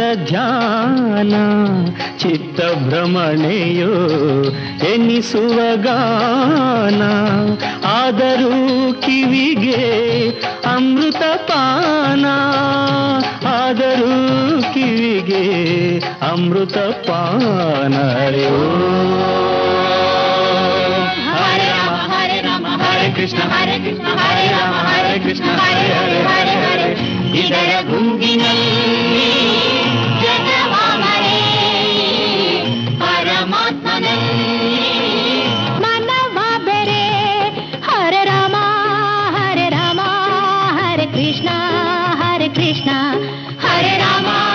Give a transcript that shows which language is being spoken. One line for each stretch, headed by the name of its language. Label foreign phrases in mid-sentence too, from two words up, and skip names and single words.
Kannada: ಧ್ಯಾನ ಚಿತ್ತ ಭ್ರಮಣೆಯೋ ಎನ್ನಿಸುವ ಗಾನ ಆದರೂ ಕಿವಿಗೆ ಅಮೃತ ಪಾನ ಆದರೂ ಕಿವಿಗೆ ಅಮೃತ ಪಾನ
Sanskrit: ಹರೇ ಕೃಷ್ಣ ಹರೇ ರಾಮ ಹರೇ ಕೃಷ್ಣ ಹರೇ ಹರೇ ಹರೇ
Kannada: ಇದರ ಗುಂಗಿನಲ್ಲಿ ಜಗವ ಮರೆ ಪರಮಾತ್ಮನಲ್ಲಿ ಮನವ ಬೆರೆ
Sanskrit: ಹರೆ ರಾಮ ಹರೆ ಕೃಷ್ಣ ಹರೆ ರಾಮ